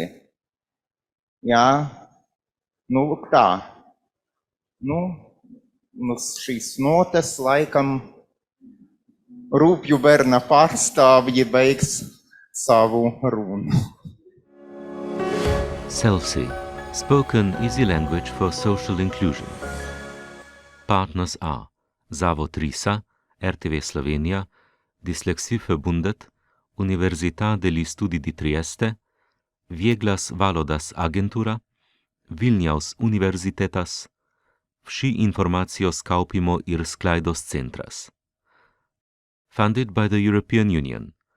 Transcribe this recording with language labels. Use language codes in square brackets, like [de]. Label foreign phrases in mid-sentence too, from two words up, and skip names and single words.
[lv] Jā, lūk tā. Šīs notes laikam Rūpju bērna pārstāvji beigs savu runu. [en] SELSI, Spoken Easy Language for Social Inclusion. Partners are Zavod Risa, RTV Slovenija, Dyslexieverbundet, Università degli Studi di Trieste, Vieglas valodas agentura, Vilniaus universitetas, Vsi informacijos kaupimo ir sklaidos centras. Funded by the European Union.